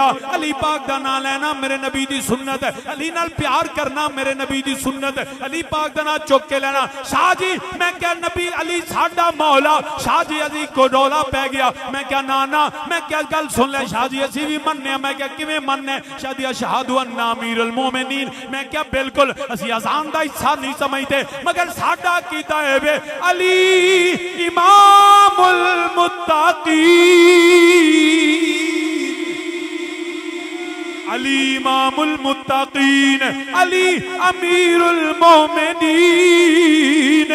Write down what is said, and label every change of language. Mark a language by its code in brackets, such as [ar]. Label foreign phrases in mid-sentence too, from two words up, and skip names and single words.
[pa] علی پاک دا نام لینا میرے نبی دی سنت ہے، علی نال پیار کرنا میرے نبی دی سنت ہے. علی پاک دا نام چک کے لینا۔ شاہ جی میں کیا نبی علی ساڈا مولا. شاہ جی اجی کو ڈولا پے گیا. میں کیا نانا میں کیا گل سن لے شاہ جی اسی بھی منّنے. میں کیا کیویں منّنے؟ شاہ جی [ar] أشهد أن أمير المؤمنين. [pa] میں کیا بالکل اسی اذان دا حصہ نہیں سمجھتے، مگر ساڈا کیتا ہے وے [ar] علي إمام المتقين، علي إمام المتقين، علي أمير المؤمنين.